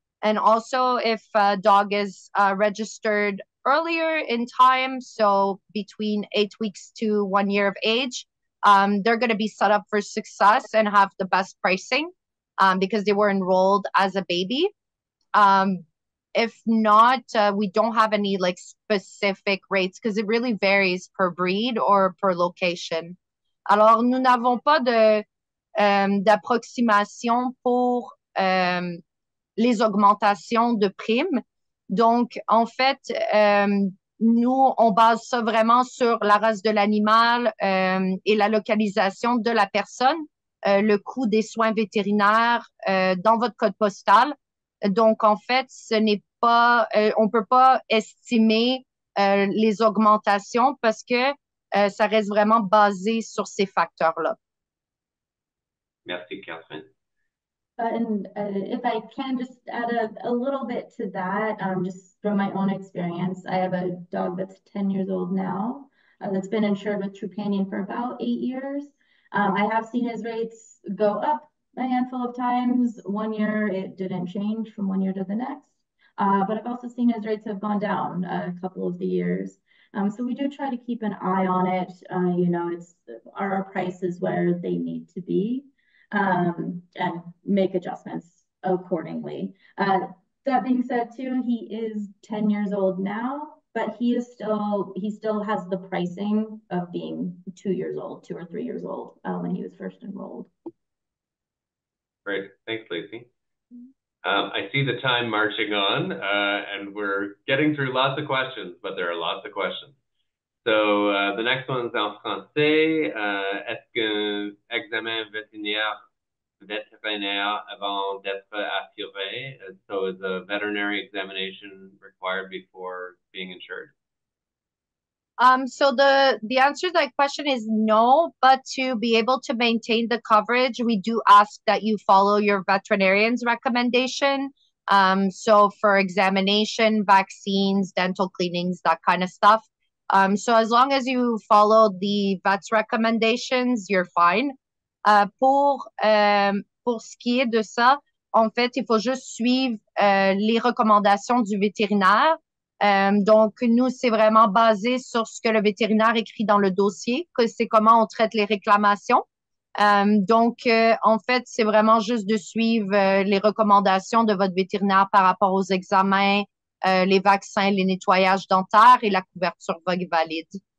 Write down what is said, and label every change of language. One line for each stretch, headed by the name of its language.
English: And also if a dog is registered earlier in time, so between 8 weeks to 1 year of age, they're going to be set up for success and have the best pricing because they were enrolled as a baby. If not, we don't have any like specific rates because it really varies per breed or per location.
French: Alors, nous n'avons pas d'approximation pour les augmentations de primes. Donc, en fait, nous, on base ça vraiment sur la race de l'animal et la localisation de la personne, le coût des soins vétérinaires dans votre code postal. Donc, en fait, ce n'est pas, on peut pas estimer les augmentations parce que ça reste vraiment basé sur ces facteurs-là. Merci, Catherine.
English: And if I can just add a little bit to that, just from my own experience, I have a dog that's 10 years old now that's been insured with Trupanion for about 8 years. I have seen his rates go up a handful of times. 1 year, it didn't change from 1 year to the next. But I've also seen his rates have gone down a couple of the years. So we do try to keep an eye on it. You know, are our prices where they need to be, and make adjustments accordingly. That being said, too, he is 10 years old now, but he still has the pricing of being 2 years old, 2 or 3 years old when he was first enrolled. Great. Thanks, Lacey. I see the time marching on, and we're getting through lots of questions, but there are lots of questions. So the next one is
French: en français. Est-ce qu'un examen vétérinaire avant d'être assuré?
English: So is a veterinary examination required before being insured? So the answer to that question is no, but to be able to maintain the coverage, we do ask that you follow your veterinarian's recommendation. So for examination, vaccines, dental cleanings, that kind of stuff. So as long as you follow the vet's recommendations, you're fine.
French: Pour ce qui est de ça, en fait, il faut juste suivre les recommandations du vétérinaire. Donc, nous, c'est vraiment basé sur ce que le vétérinaire écrit dans le dossier, que c'est comment on traite les réclamations. Donc, en fait, c'est vraiment juste de suivre les recommandations de votre vétérinaire par rapport aux examens, les vaccins, les nettoyages dentaires et la couverture VOG valide.